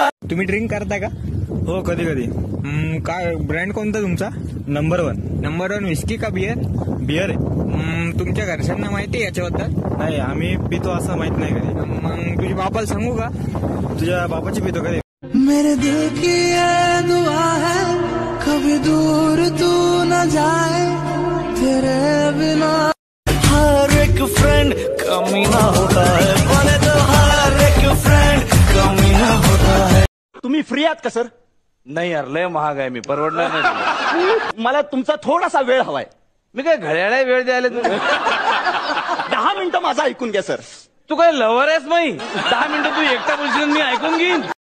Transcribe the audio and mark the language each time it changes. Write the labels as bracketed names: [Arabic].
[Marathi] तुम्ही ड्रिंक करता का? हो कधी कधी. काय ब्रँड कोणता तुमचा? नंबर वन विस्की का बियर? बियर आहे. तुमच्या घरच्यांना माहिती आहे याच्याबद्दल? नाही, आम्ही पितो असं माहित नाही कधी. मग तुझ्या बापाला सांगू का? तुझ्या बापाची पितो कधी? [Hindi] मेरे दिल की ये दुआ है कभी दूर तू न जाए तेरे बिना. हर एक फ्रेंड कमीना होता है, बोले तो हर एक फ्रेंड कमीना होता है. [Marathi] तुम्ही फ्री आहात का सर? नाही यार, लय महाग आहे, मी परवडणार नाही. मला तुमचा थोडासा वेळ हवाय. मी काय घड्याळा वेळ द्यायला तू? 10 मिनिटं माझं ऐकून घ्या सर. तू काय लवर आहेस माही? 10 मिनिटं तू एकटा बोलशील, मी ऐकून घेईन.